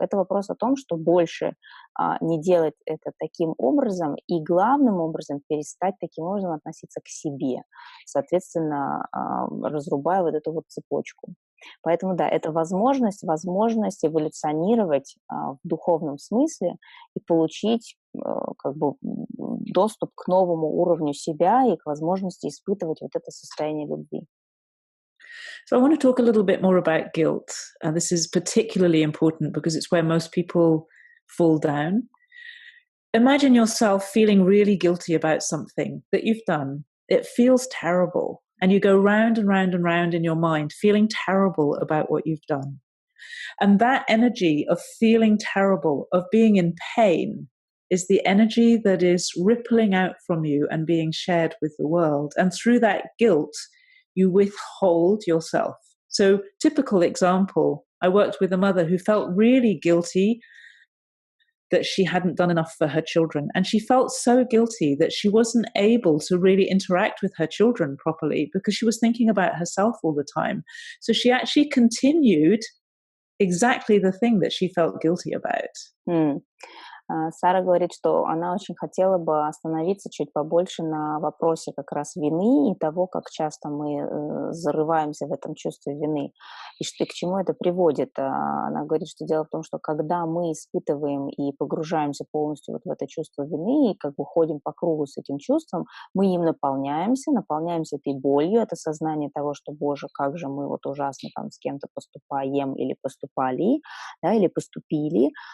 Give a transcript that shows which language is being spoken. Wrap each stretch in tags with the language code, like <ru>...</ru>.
<ru>Это вопрос о том, что больше не делать это таким образом и главным образом перестать таким образом относиться к себе, соответственно, разрубая вот эту вот цепочку. Поэтому да, это возможность эволюционировать в духовном смысле и получить как бы доступ к новому уровню себя и к возможности испытывать вот это состояние любви.</ru> <en>So I want to talk a little bit more about guilt. And this is particularly important because it's where most people fall down. Imagine yourself feeling really guilty about something that you've done. It feels terrible. And you go round and round and round in your mind, feeling terrible about what you've done. And that energy of feeling terrible, of being in pain, is the energy that is rippling out from you and being shared with the world. And through that guilt, you withhold yourself. So, typical example, I worked with a mother who felt really guilty that she hadn't done enough for her children. And she felt so guilty that she wasn't able to really interact with her children properly because she was thinking about herself all the time. So she actually continued exactly the thing that she felt guilty about.</en> <ru>Сара говорит, что она очень хотела бы остановиться чуть побольше на вопросе как раз вины и того, как часто мы зарываемся в этом чувстве вины, и что, к чему это приводит. Она говорит, что дело в том, что когда мы испытываем и погружаемся полностью вот в это чувство вины и как бы ходим по кругу с этим чувством, мы им наполняемся этой болью, это сознание того, что, боже, как же мы вот ужасно там с кем-то поступаем или поступали, да, или поступили.</ru>